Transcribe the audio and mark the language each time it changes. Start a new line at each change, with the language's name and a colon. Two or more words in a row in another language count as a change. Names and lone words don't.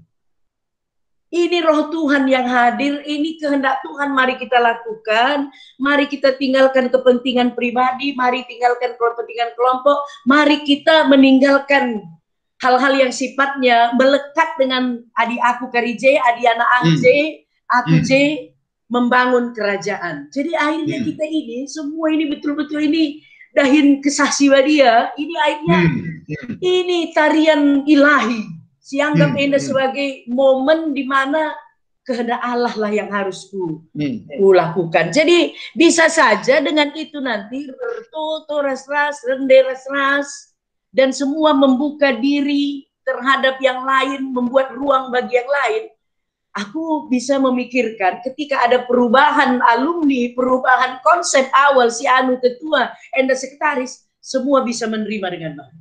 Indonesian: Ini roh Tuhan yang hadir, ini kehendak Tuhan, mari kita lakukan, mari kita tinggalkan kepentingan pribadi, mari tinggalkan kepentingan kelompok, mari kita meninggalkan hal-hal yang sifatnya melekat dengan
Batak Karo: adi aku kari J, adi anak J, aku J,
Indonesian: membangun kerajaan. Jadi akhirnya kita ini, semua ini betul-betul ini dahin kesaksian dia, ini akhirnya ini tarian ilahi. Sianggap ini sebagai momen di mana kehendak Allah lah yang harus ku lakukan. Jadi bisa saja dengan itu nanti
Batak Karo: toto ras-ras, rende ras-ras,
Indonesian: dan semua membuka diri terhadap yang lain, membuat ruang bagi yang lain. Aku bisa memikirkan ketika ada perubahan alumni, perubahan konsep awal si anu ketua, enda sekretaris, semua bisa menerima dengan baik.